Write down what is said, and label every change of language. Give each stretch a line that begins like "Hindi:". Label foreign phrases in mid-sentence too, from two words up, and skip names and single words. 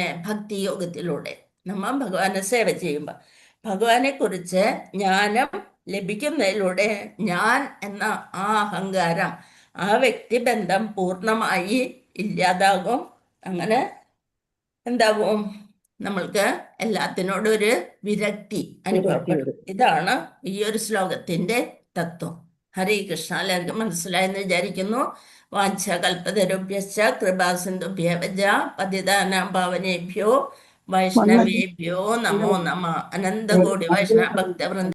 Malayalam: ഭക്തിയോഗത്തിലൂടെ നമ്മൾ ഭഗവാനെ സേവ ചെയ്യുമ്പോൾ ഭഗവാനെ കുറിച്ച് ജ്ഞാനം ലഭിക്കുന്നതിലൂടെ ഞാൻ എന്ന ആ അഹങ്കാരം, ആ വ്യക്തിബന്ധം പൂർണ്ണമായി ഇല്ലാതാകും. അങ്ങനെ എന്താകും? നമ്മൾക്ക് എല്ലാത്തിനോടും ഒരു വിരക്തി അനുഭവപ്പെടും. ഇതാണ് ഈ ഒരു ശ്ലോകത്തിന്റെ തത്വം. ഹരേ കൃഷ്ണ. എല്ലാവർക്കും മനസ്സിലായെന്ന് വിചാരിക്കുന്നു.
Sanskrit: വാഞ്ചകൽപതരുഭ്യശ്ച കൃപാസിന്ധുഭ്യവച പതിതാനാം പാവനേഭ്യോ വൈഷ്ണവേഭ്യോ നമോ നമഃ. അനന്തകോടി വൈഷ്ണവ ഭക്തവൃന്ദ